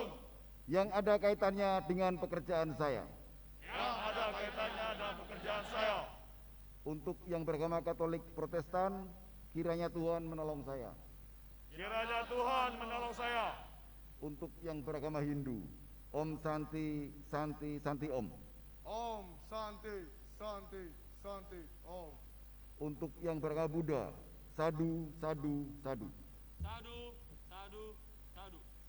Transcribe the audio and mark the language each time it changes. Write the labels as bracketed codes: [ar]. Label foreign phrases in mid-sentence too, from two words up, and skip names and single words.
[id] yang ada kaitannya dengan pekerjaan saya. yang ada kaitannya dengan pekerjaan saya. Untuk yang beragama Katolik Protestan, kiranya Tuhan menolong saya. Kiranya Tuhan menolong saya. Untuk yang beragama Hindu, [sa] Om Santi Santi Santi Om. Om Santi Santi Santi Om. [id] Untuk yang beragama Buddha, [pi] Sadu Sadu Sadu. Sadu, sadu, sadu.